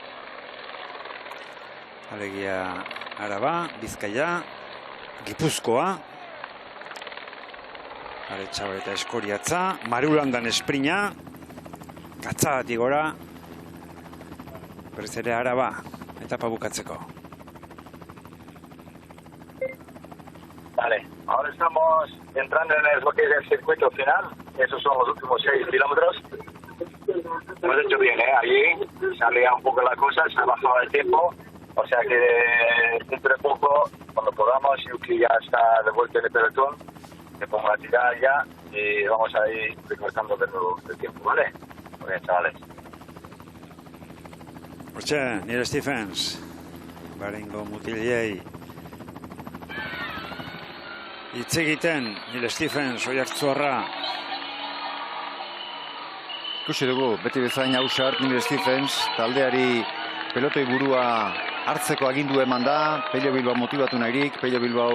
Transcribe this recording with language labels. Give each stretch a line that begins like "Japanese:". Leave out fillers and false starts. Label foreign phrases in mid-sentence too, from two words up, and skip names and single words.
Basque: Alegia Araba, Bizkaia, Gipuzkoa. Aretxaba eta Eskoriatza, Marulandan esprina, Katzagatik gora, berriz ere Araba, etapa bukatzeko.
Spanish: Vale, ahora estamos entrando en lo que es el circuito final. Esos son los últimos 6 kilómetros. Hemos hecho bien, allí sale un poco la cosa, se ha bajado el tiempo. O sea que dentro de poco, cuando podamos, Yuki ya está de vuelta en el pelotón. Me pongo a tirar ya y vamos a ir recortando de nuevo el tiempo, ¿vale? Muy bien, chavales.
Basque: Hortxe, Neil Stephens, Baringo mutilei. Hitz egiten, Neil Stephens, Oiartzuarra. Ikusi dugu, beti bezain ausart Neil Stephens, taldeari pelotoi burua hartzeko agindu eman da, Pello Bilbao motibatu nahirik, Pello Bilbao